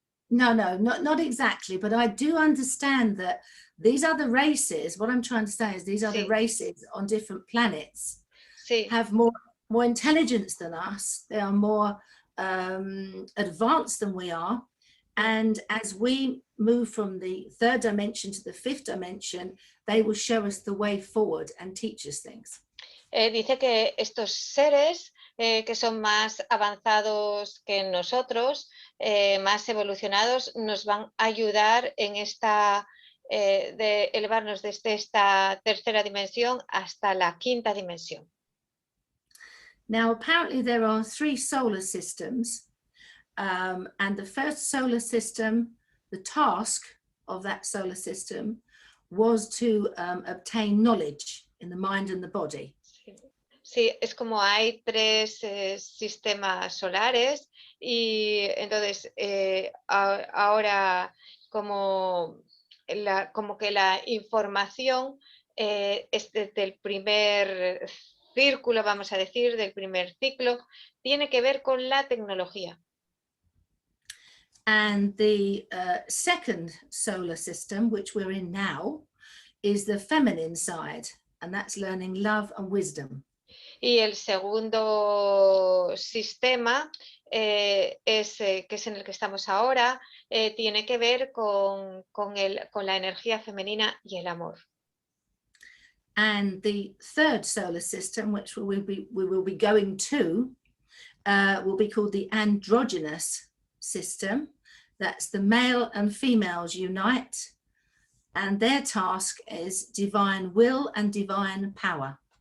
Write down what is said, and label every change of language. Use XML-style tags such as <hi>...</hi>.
<en>No, not exactly, but I do understand that these other races, what I'm trying to say is these other races on different planets have more intelligence than us. They are more advanced than we are. And as we move from the 3rd dimension to the 5th dimension, they will show us the way forward and teach us things.</en> <es>Dice que estos seres que son más avanzados que nosotros, más evolucionados, nos van a ayudar en de elevarnos desde esta 3ª dimensión hasta la 5ª dimensión.</es> <en>Now, apparently there are 3 solar systems, and the first solar system, the task of that solar system was to obtain knowledge in the mind and the body.</en> <es>Sí, es como hay 3 sistemas solares y entonces ahora como que la información es desde el primer círculo, vamos a decir, del primer ciclo, tiene que ver con la tecnología.</es> <en>And the second solar system, which we're in now, is the feminine side, and that's learning love and wisdom.</en> <es>Y el segundo sistema, que es en el que estamos ahora, tiene que ver con la energía femenina y el amor.</es> <en>And the third solar system, which we will be going to, will be called the androgynous system. That's the male and females unite, and their task is divine will and divine power.</en>